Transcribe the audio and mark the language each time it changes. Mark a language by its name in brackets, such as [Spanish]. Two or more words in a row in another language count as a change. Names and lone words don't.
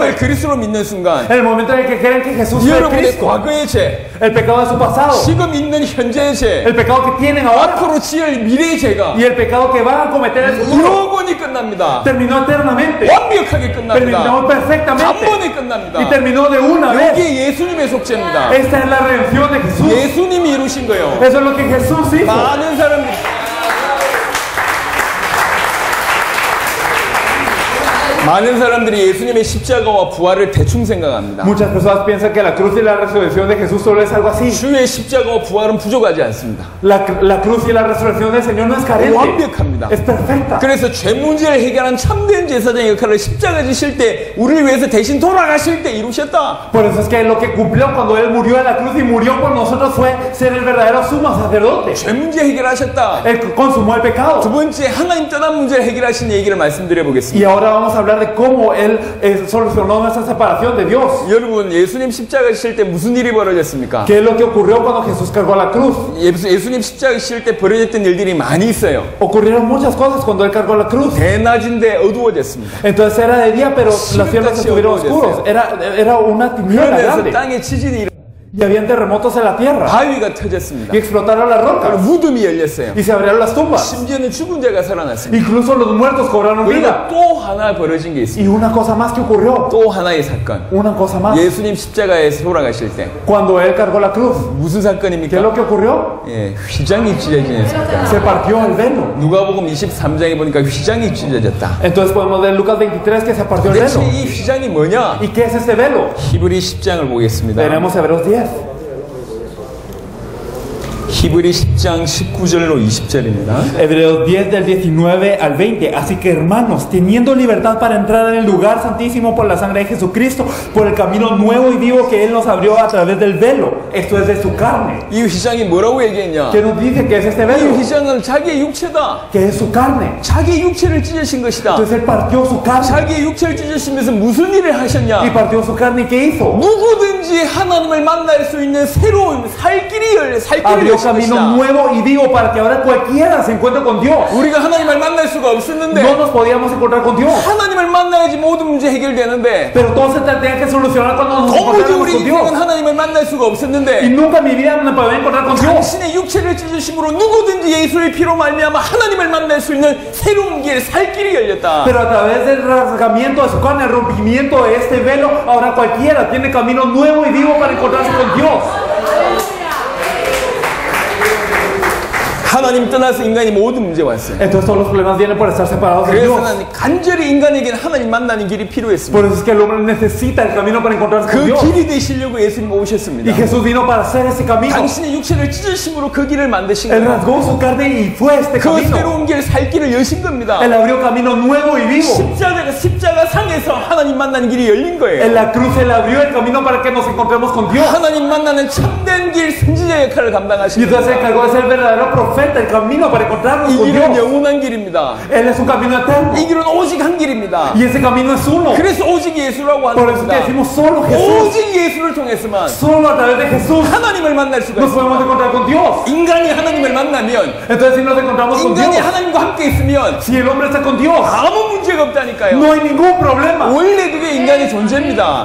[Korean] 예수님을 그리스도로 믿는 순간 [Spanish] En el momento en el que creen que Jesús es el [Korean] 여러분의 [Spanish] Cristo, [Korean] 과거의 죄, [Spanish] el pecado de su pasado, [Korean] 지금 있는 현재의 죄, [Spanish] el pecado que tienen ahora [Korean] 앞으로 지을 미래의 죄가 [Spanish] y el pecado que van a cometer en el futuro, [Korean] 영원히 끝납니다. [Spanish] terminó eternamente, [Korean] 완벽하게 [Spanish] terminó [Korean] 끝납니다. [Spanish] perfectamente [Korean] 단번에 끝납니다. [Spanish] y terminó de una vez. [Korean] 이게 예수님의 속죄입니다. [Spanish] Esta es la redención de Jesús. [Korean] 예수님이 이루신 거예요. [Spanish] Eso es lo que Jesús hizo. [Korean] 많은 사람들이 많은 사람들이 예수님의 십자가와 부활을 대충 생각합니다. [Spanish] Muchas personas piensan que la cruz y la resurrección de Jesús solo es algo así. [Korean] 주의 십자가와 부활은 부족하지 않습니다. [Spanish] La cruz y la resurrección del Señor no es carente, [Korean] 완벽합니다. [Spanish] es perfecta. [Korean] 그래서 죄 문제를 해결한 참된 제사장의 역할을 십자가 지실 때 우리를 위해서 대신 돌아가실 때 이루셨다. [Spanish] Por eso es que lo que cumplió cuando Él murió en la cruz y murió por nosotros fue ser el verdadero sumo sacerdote. [Korean] 죄 문제 해결하셨다. [Spanish] Él consumó el [Korean] 두 [Spanish] pecado. [Korean] 번째 하나님 떠난 문제를 해결하신 얘기를 말씀드려 보겠습니다. [Spanish] Y ahora vamos a hablar de cómo Él solucionó nuestra separación de Dios. [Korean] 여러분 예수님 십자가 지실 때 무슨 일이 벌어졌습니까? [Spanish] ¿Qué es lo que ocurrió cuando Jesús cargó la cruz? [Korean] 예수님 십자가 지실 때 벌어졌던 일들이 많이 있어요. [Spanish] Ocurrieron muchas cosas cuando Él cargó la cruz. [Korean] 대낮인데 어두워졌습니다. [Spanish] Entonces era de día, pero los cielos estuvieron oscuros. Era una tiniebla [Korean] 그러면서 [Spanish] grande. [Korean] 땅에 지진이 일어나고 [Spanish] Y habían terremotos en la tierra. [Korean] 바위가 터졌습니다. [Spanish] Y explotaron las rocas. [Korean] 무덤이 열렸어요. [Spanish] Y se abrieron las tumbas. [Korean] 심지어는 죽은 자가 살아났습니다. [Spanish] Incluso los muertos cobraron [Korean] 그리고 [Spanish] vida. [Korean] 또 하나 벌어진 게 있습니다. [Spanish] Y una cosa más que ocurrió. [Korean] 또 하나의 사건. [Spanish] Una cosa más. [Korean] 예수님 십자가에서 돌아가실 때 [Spanish] Cuando Él cargó la cruz. [Korean] 무슨 [Spanish] ¿Qué es lo [Korean] 사건입니까? [Spanish] que ocurrió? [Korean] 예, 휘장이 찢어지는 사건. [Spanish] Se partió el velo. [Korean] 누가복음 23장에 보니까 휘장이 찢어졌다. [Spanish] Entonces podemos ver en Lucas 23 que se partió el [Korean] 대체 [Spanish] velo. [Korean] 이 휘장이 뭐냐? [Spanish] ¿Y qué es este velo? [Korean] 히브리 10장을 보겠습니다. [Spanish] Veremos Hebreos 10. [Korean] 히브리 10장 19절로 20절입니다. [Spanish] Hebreos 10 del 19 al 20. Así que hermanos, teniendo libertad para entrar en el lugar santísimo por la sangre de Jesucristo, por el camino nuevo y vivo que Él nos abrió a través del velo, esto es de su carne. [Korean] 이 휘장이 뭐라고 얘기했냐? [Spanish] ¿Qué nos dice que es este [Korean] 이 [Spanish] velo? [Korean] 휘장은 자기의 육체다. [Spanish] Que es su carne. [Korean] 자기의 육체를 찢으신 것이다. [Spanish] Entonces Él partió su carne. [Korean] 자기의 육체를 찢으시면서 무슨 일을 [Spanish] Y [Korean] 하셨냐? [Spanish] partió su carne. ¿Y qué hizo? [Korean] 누구든지 하나님을 만날 수 있는 새로운 살 길이 [Spanish] Abrió [Korean] 여신 [Spanish] camino [Korean] 것이다. [Spanish] nuevo y vivo para que ahora cualquiera se encuentre con Dios. [Korean] 우리가 하나님을 만날 수가 없었는데 [Spanish] No nos podíamos encontrar con Dios. [Korean] 하나님을 만나야지 모든 문제 해결되는데 [Spanish] Pero todo se tenía que solucionar cuando nos [Korean] 도무지 [Spanish] encontráramos [Korean] 우리 [Spanish] con [Korean] 인생은 [Spanish] Dios. [Korean] 하나님을 만날 수가 [Spanish] Y [Korean] 없었는데 [Spanish] nunca en mi vida me podía encontrar con Dios. [Korean] 당신의 육체를 찢으심으로 누구든지 예수의 피로 말미암아 하나님을 만날 수 있는 새로운 길, 살 길이 열렸다. [Spanish] Pero a través del rasgamiento de su carne, el rompimiento de este velo, ahora cualquiera tiene camino nuevo y vivo para encontrarse con Dios. [Korean] 하나님 떠나서 인간이 모든 문제 왔어요. [Spanish] Entonces todos los problemas vienen por estar separados de Dios. [Korean] 그래서 간절히 인간에게는 하나님 만나는 길이 필요했습니다. [Spanish] Por eso es que el hombre necesita el camino para encontrarse con [Korean] 그 [Spanish] Dios. [Korean] 길이 되시려고 예수님 [Spanish] Y [Korean] 오셨습니다. [Spanish] Jesús vino para hacer ese camino. [Korean] 당신의 육체를 찢으심으로 그 길을 만드신 [Spanish] Él [Korean] 거예요. [Spanish] rasgó su carne y fue este [Korean] 그 [Spanish] camino. [Korean] 새로운 길, 살 길을 여신 겁니다. [Spanish] Él abrió camino nuevo y vivo. [Korean] 십자가 상에서 하나님 만나는 길이 열린 [Spanish] En [Korean] 거예요. [Spanish] la cruz Él abrió el camino para que nos encontremos con Dios. [Korean] 하나님 만나는 참된 길, 선지자 역할을 [Spanish] Y [Korean] 감당하신 [Spanish] entonces se [Korean] 거예요. [Spanish] encargó de ser el verdadero profeta profeta, el camino para encontrarnos [Korean] 이 [Spanish] con [Korean] 길은 [Spanish] Dios. [Korean] 영원한 길입니다. [Spanish] Él es un camino eterno. [Korean] 이 길은 오직 한 길입니다. [Spanish] Y ese camino es uno. [Korean] 그래서 오직 예수라고 하는 [Spanish] Por eso que [Korean] 겁니다. [Spanish] decimos solo Jesús. [Korean] 오직 예수를 통해서만 [Spanish] Solo a través de Jesús [Korean] 하나님을 만날 수가 [Spanish] nos podemos [Korean] 있습니다. [Spanish] encontrar con Dios. [Korean] 인간이 하나님을 만나면, [Spanish] Entonces si nos encontramos con [Korean] 인간이 [Spanish] Dios, [Korean] 하나님과 함께 있으면 [Spanish] si el hombre está con Dios, [Korean] 아무 문제가 없다니까요. [Spanish] no hay ningún problema. [Korean] 원래 그게 인간의 존재입니다.